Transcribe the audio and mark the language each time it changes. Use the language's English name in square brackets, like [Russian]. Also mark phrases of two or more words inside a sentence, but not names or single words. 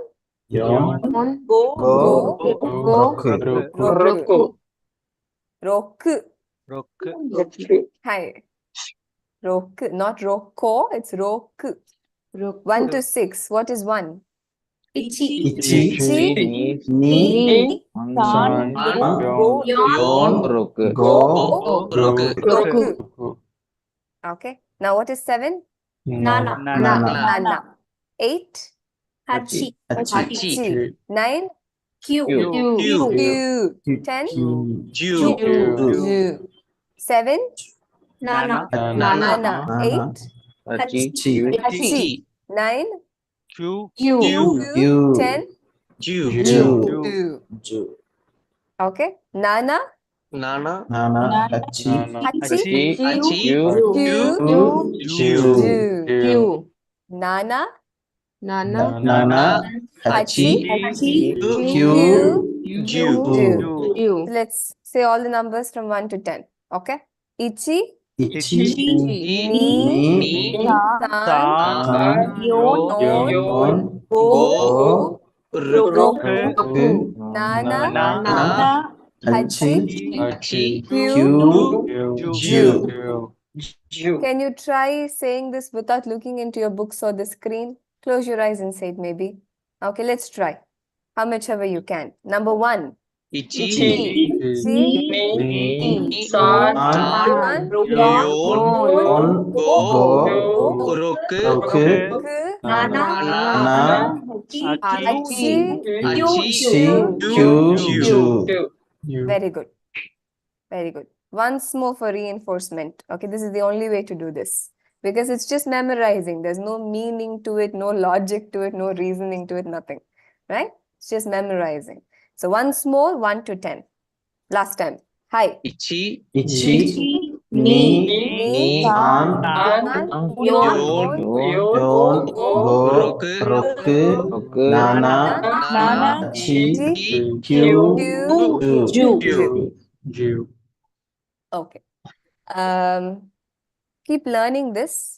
[Japanese] Yon. Go. Roku. Roku. Hi. [English] Roku. Not Roko. It's Roku. 1 to 6. What is 1? [Japanese] Ichi. Ni. San. Yon. Go. [English] Roku. Okay. Now what is 7? [Japanese] Nana. Nana. 8? Hachi. [English] 9? [Japanese] Q. Q. 10? Ju. Ju. 7? Nana. Nana. 8? Hachi. [English] 9? [Japanese] Q. [English] 10? [Japanese] Ju. Ju. Okay. Nana. Nana. Hachi. Hachi. Ju. Q. Nana. Hachi. Q. Ju. Ju. Q. [English] Let's say all the numbers from 1 to 10. [Japanese] Okay. Ichi. Ni. Ni. San. Yon. Go. Roku. Nana. Hachi. Q. Ju. [English] Can you try saying this without looking into your books or the screen? Close your eyes and say it maybe. Okay, let's try. How much ever you can. Number 1. [Japanese] Ichi. San. Yon. Go. Roku. Hachi. Ju. [English] Very good. Very good. Once more for reinforcement. Okay, this is the only way to do this. Because it's just memorizing. There's no meaning to it, no logic to it, no reasoning to it, nothing. Right? It's just memorizing. So once more, 1 to 10. Last time. [Japanese] Hi. Ichi. Ni. San. Yon. Roku. Nana. Hachi. Q. Ju. [English] Okay. Keep learning this.